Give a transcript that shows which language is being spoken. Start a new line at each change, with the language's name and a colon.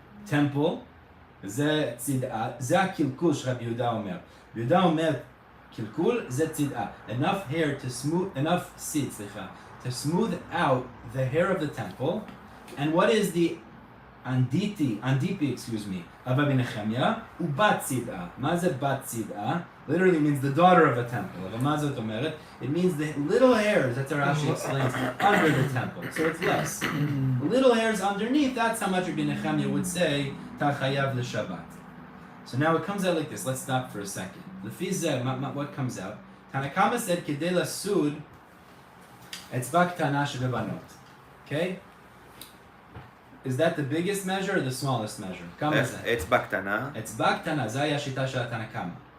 Hebrew: טמפל, זה צידעה, זה הקלקול שרבי יהודה אומר. יהודה אומר, קלקול זה צידעה.
English: Enough hair to smooth, enough seed,
Hebrew: סליחה,
English: to smooth out the hair of the temple. And what is the andipi, excuse me, of Rabbi Nechemia? Ubat tzid'ah.
Hebrew: Ma ze bat tzid'ah?
English: Literally means the daughter of a temple. It means the little hairs, that's how Rashi explains, under the temple. So it's less. The little hairs underneath, that's how much Rabbi Nechemia would say,
Hebrew: Tachayav l'Shabbat.
English: So now it comes out like this. Let's stop for a second.
Hebrew: Lefi zeh,
English: what comes out? Tanakama said,
Hebrew: Kedei lasud, etzbak tana shebebanot.
English: Okay? Is that the biggest measure or the smallest measure?
Hebrew: אצבע קטנה. אצבע קטנה, זה היה השיטה של התנא-קמא.